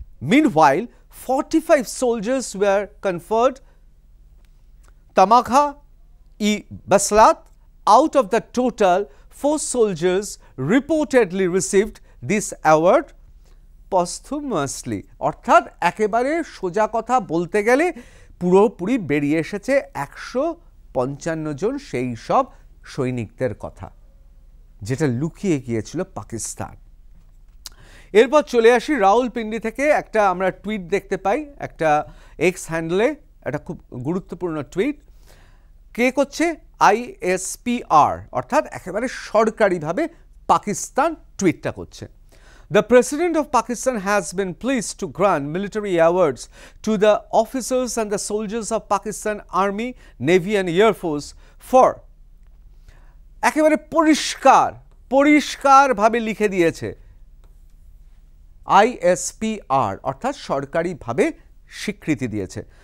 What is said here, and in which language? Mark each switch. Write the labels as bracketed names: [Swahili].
[English] Meanwhile, 45 soldiers were conferred Tamagha-e-Baslat. Out of the total, 4 soldiers reportedly received this award posthumously। [Bangla] অর্থাৎ একেবারে সোজা কথা বলতে গেলে পুরোপুরি বেরিয়ে এসেছে 155 জন সেই সব সৈনিকদের কথা, যেটা লুকিয়ে গিয়েছিল পাকিস্তান। এরপর চলে আসি রাওয়ালপিন্ডি থেকে একটা আমরা টুইট দেখতে পাই, একটা এক্স হ্যান্ডেলে একটা খুব গুরুত্বপূর্ণ টুইট। কে করছে? ISPR, অর্থাৎ একেবারে সরকারিভাবে পাকিস্তান টুইটটা করছে। [English] The President of Pakistan has been pleased to grant military awards to the officers and the soldiers of Pakistan Army, Navy and Air Force for [Bangla] একেবারে পরিষ্কারভাবে লিখে দিয়েছে ISPR অর্থাৎ সরকারিভাবে স্বীকৃতি দিয়েছে।